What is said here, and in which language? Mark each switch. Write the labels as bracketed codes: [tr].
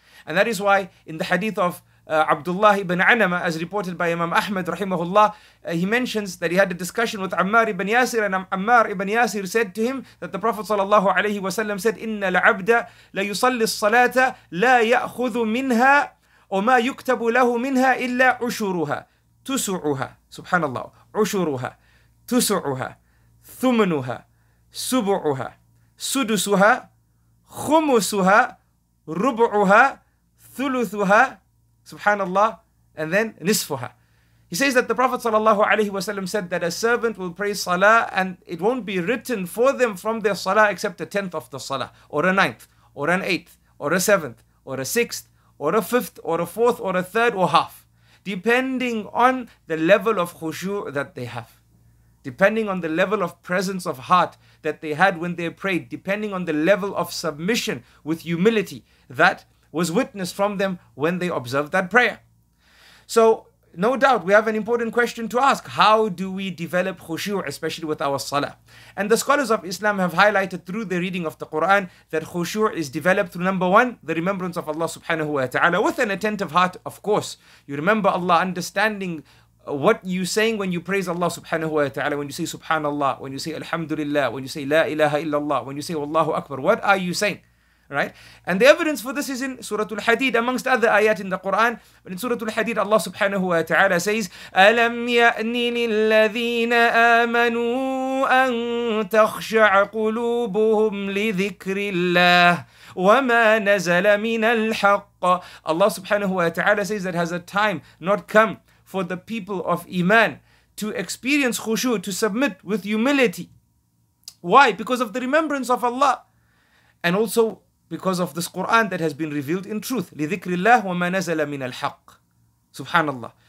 [en] And that is why in the hadith of Abdullah ibn Anama, as reported by Imam Ahmad rahimahullah, he mentions that he had a discussion with Ammar ibn Yasir, and Ammar ibn Yasir said to him that the Prophet sallallahu alayhi wasallam said, [ar] إِنَّ الْعَبْدَ لَيُصَلِّ الصَّلَاةَ لَا يَأْخُذُ مِنْهَا وَمَا يُكْتَبُ لَهُ مِنْهَا إِلَّا عُشُرُهَا تسعها. Subhanallah. عشرها تسعها ثمنها سبعها سدسها خمسها ربعها ثلثها. [en] Subhanallah. And then nisfuha. He says that the Prophet ﷺ said that a servant will pray salah and it won't be written for them from their salah except a tenth of the salah, or a ninth, or an eighth, or a seventh, or a sixth, or a fifth, or a fourth, or a third, or half, depending on the level of khushu' that they have, depending on the level of presence of heart that they had when they prayed, depending on the level of submission with humility that was witnessed from them when they observed that prayer. So, no doubt, we have an important question to ask. How do we develop khushu', especially with our salah? And the scholars of Islam have highlighted through the reading of the Qur'an that khushu' is developed through, number one, the remembrance of Allah subhanahu wa ta'ala with an attentive heart, of course. You remember Allah, understanding what you saying when you praise Allah subhanahu wa ta'ala, when you say subhanallah, when you say alhamdulillah, when you say la ilaha illallah, when you say wallahu akbar. What are you saying? Right? And the evidence for this is in Surah Al-Hadid, amongst other ayat in the Quran. But in Surah Al-Hadid, Allah subhanahu wa ta'ala says, [ar] أَلَمْ يَأْنِ لِلَّذِينَ آمَنُوا أَن تَخْشَعَ قُلُوبُهُمْ لِذِكْرِ اللَّهِ وَمَا نَزَلَ مِنَ الْحَقِّ. [en] Allah subhanahu wa ta'ala says that has a time not come for the people of Iman to experience khushu', to submit with humility. Why? Because of the remembrance of Allah. And also because of this Qur'an that has been revealed in truth. [ar] لِذِكْرِ اللَّهِ وَمَا نَزَلَ مِنَ الْحَقِّ. Subhanallah.